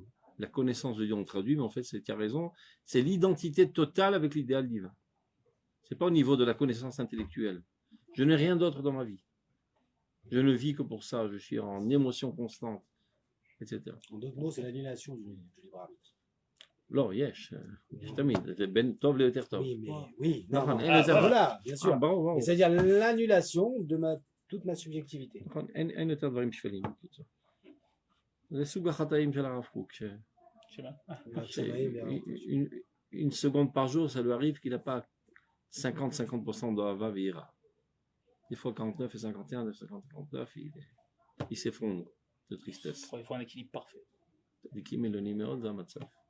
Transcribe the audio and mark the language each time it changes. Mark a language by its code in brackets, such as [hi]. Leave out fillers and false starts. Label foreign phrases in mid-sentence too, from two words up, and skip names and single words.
[fr] La connaissance de Dieu, on traduit, mais en fait, tu as raison, c'est l'identité totale avec l'idéal divin. C'est pas au niveau de la connaissance intellectuelle. Je n'ai rien d'autre dans ma vie. Je ne vis que pour ça. Je suis en émotion constante, etc. En d'autres mots, c'est l'annulation du libre arbitre. [he] לא, יש, תמיד, זה בין טוב ליותר טוב. [fr] Oui, [he] נכון, [fr] non, [he] אין יותר... [fr] voilà, bien sûr. [he] ברור, ברור. [fr] C'est-à-dire l'annulation de toute ma subjectivité. [he] נכון, אין יותר דברים שפלים. זה סוג החטאים של הרב קוק. [fr] Une seconde par jour, ça lui arrive qu'il n'a pas 50% d' [he] אהבה ויראה. [fr] Des fois 49 et 51, des fois 59, il s'effondre de tristesse. Il faut un équilibre parfait. Qui met le numéro dans Matzav.